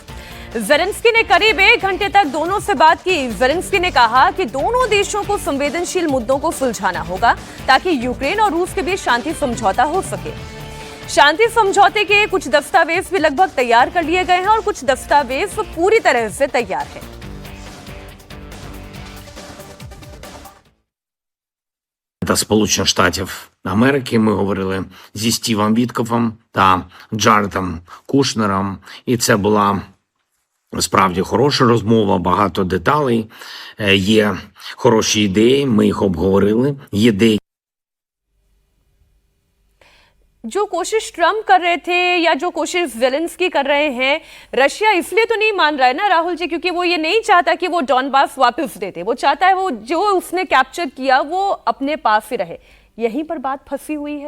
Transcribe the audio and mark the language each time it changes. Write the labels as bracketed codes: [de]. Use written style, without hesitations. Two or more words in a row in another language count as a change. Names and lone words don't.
[hi] ज़ेलेंस्की ने करीब 1 घंटे तक दोनों से बात की। ज़ेलेंस्की ने कहा कि दोनों देशों को संवेदनशील मुद्दों को सुलझाना होगा ताकि यूक्रेन और रूस के बीच शांति समझौता हो सके। शांति समझौते के कुछ दस्तावेज भी लगभग तैयार कर लिए गए हैं और कुछ दस्तावेज पूरी तरह से तैयार है। [uk] Та Сполучених Штатів Америки. Ми говорили зі Стівом Віткофом та Джаредом Кушнером, і це була справді хороша розмова, багато деталей, є хороші ідеї, ми їх обговорили, є деякі. [hi] जो कोशिश ट्रंप कर रहे थे या जो कोशिश ज़ेलेंस्की कर रहे हैं, रशिया इसलिए तो नहीं मान रहा है ना राहुल जी, क्योंकि वो ये नहीं चाहता कि वो डॉनबास वापस दे दे। वो चाहता है वो जो उसने कैप्चर किया वो अपने पास ही रहे। यहीं पर बात फंसी हुई है।